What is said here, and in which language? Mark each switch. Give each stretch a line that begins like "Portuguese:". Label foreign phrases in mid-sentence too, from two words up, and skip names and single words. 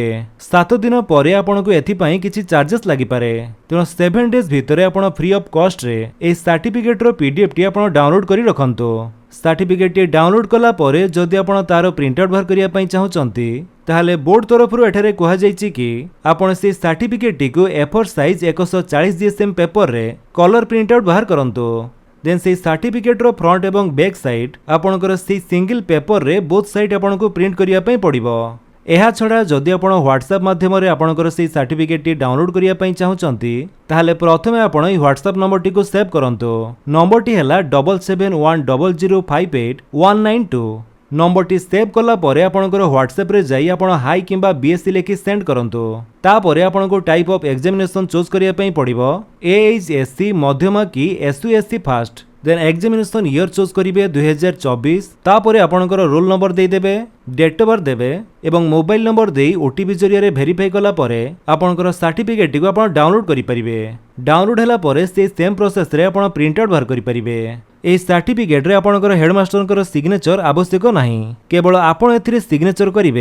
Odia: 7 ଦିନ ପରେ ଆପଣଙ୍କୁ ଏଥି ପାଇଁ କିଛି ଚାର୍ଜେସ ଲାଗି ପାରେ ତେଣୁ 7 ଡେଜ ଭିତରେ ଆପଣ
English: free of cost
Odia: ରେ ଏ ସର୍ଟିଫିକେଟ ର ପିଡିଏଫ ଟି ଆପଣ ଡାଉନଲୋଡ କରି ରଖନ୍ତୁ। ସର୍ଟିଫିକେଟ ଟି ଡାଉନଲୋଡ କଲା ପରେ ଯଦି ଆପଣ ତାର
English: print out
Odia: ବାହାର କରିବା ପାଇଁ ଚାହୁଁଛନ୍ତି ତାହେଲେ ବୋର୍ଡ ତରଫରୁ ଏଠାରେ କୁହା ଯାଇଛି କି ଆପଣ ସେ ସର୍ଟିଫିକେଟ ଟି କୁ
English: A4 size 140 GSM paper
Odia: ରେ
English: colour print out
Odia: ବାହାର କରନ୍ତୁ। ଦେନ ସେ ସର୍ଟିଫିକେଟ ର ଫ୍ରଣ୍ଟ ଏବଂ
English: back side
Odia: ଆପଣଙ୍କର ସେ
English: single paper
Odia: ରେ
English: both side
Odia: ଆପଣଙ୍କୁ ପ୍ରିଣ୍ଟ କରିବା ପାଇଁ ପଡ଼ିବ। ଏହା ଛଡ଼ା ଯଦି ଆପଣ ହ୍ୱାଟସଆପ ମାଧ୍ୟମ ରେ ଆପଣଙ୍କର ସେ ସର୍ଟିଫିକେଟ ଟି ଡାଉନଲୋଡ କରିବା ପାଇଁ ଚାହୁଁଛନ୍ତି ତାହେଲେ ପ୍ରଥମେ ଆପଣ ଏହି ହ୍ୱାଟସଆପ ନମ୍ବର ଟି କୁ ସେଭ କରନ୍ତୁ। ନମ୍ବର ଟି ହେଲା 7710081992। ନମ୍ବର ଟି ସେଭ କଲା ପରେ ଆପଣଙ୍କର ହ୍ୱାଟସଆପ ରେ ଯାଇ ଆପଣ ହାଇ କିମ୍ବା ବିଏସସି ଲେଖି ସେଣ୍ଡ କରନ୍ତୁ। ତାପରେ ଆପଣଙ୍କୁ
English: type of examination
Odia: ଚୁଜ କରିବା ପାଇଁ ପଡ଼ିବ ଏଏଚଏସସି ମଧ୍ୟମା କି ଏସୟୁଏସସି ଫାଷ୍ଟ।
English: then examination year choose करिवे 2024।
Odia: ତାପରେ ଆପଣଙ୍କର
English: roll number
Odia: ଦେଇ ଦେବେ
English: date of birth
Odia: ଦେବେ ଏବଂ
English: mobile number
Odia: ଦେଇ ଓଟିପି ଜରିଆ ରେ ଭେରିଫାଇ କଲା ପରେ ଆପଣଙ୍କର ସର୍ଟିଫିକେଟ କୁ ଆପଣ ଡାଉନଲୋଡ କରି ପାରିବେ। ଡାଉନଲୋଡ ହେଲା ପରେ ସେ
English: same process
Odia: ରେ ଆପଣ
English: print out
Odia: ବାହାର କରି ପାରିବେ। ଏ ସର୍ଟିଫିକେଟ ରେ ଆପଣଙ୍କର
English: headmaster signature
Odia: ଆବଶ୍ୟକ ନାହିଁ କେବଳ ଆପଣ ଏଥିରେ ସିଗ୍ନେଚର କରିବେ।